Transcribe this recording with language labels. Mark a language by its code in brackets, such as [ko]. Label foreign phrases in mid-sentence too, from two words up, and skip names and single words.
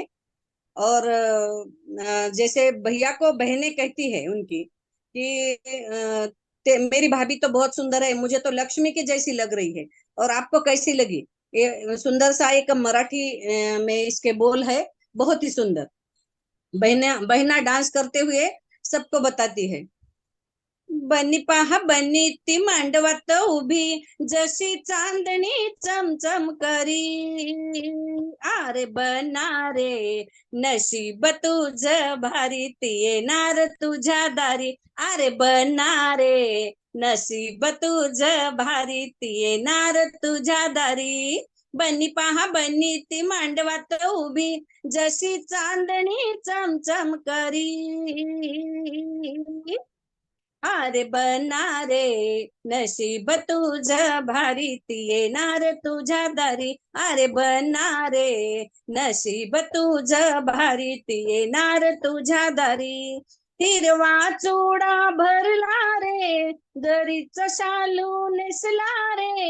[hi] और जैसे भैया को बहनें कहती है उनकी कि मेरी भाभी तो बहुत सुंदर है, मुझे तो लक्ष्मी की जैसी लग रही है, और आपको कैसी लगी। ये सुंदर सा एक मराठी में इसके बोल है, बहुत ही सुंदर। बहना बहना डांस करते हुए सबको बताती है। [mr] बनी पहा बनी ती मांडवात उभी, जशी चांदणी चमचम करी, आरे बना रे नशीब तुझ भारी, ती येणार तुझ्या दारी, अरे बना रे नशीब तुझ भारी, ती येणार तुझ्या दारी, बनी पहा बनी ती मांडवात उभी, जशी चांदणी चमचम करी, अरे बना रे नशीब तुझ भारी ती येणार तुझ्या दारी. अरे बना रे नशीब तुझ भारी ती येणार तुझ्या दारी. हिरवा चुडा भरला रे दरीच शालू नेसला रे.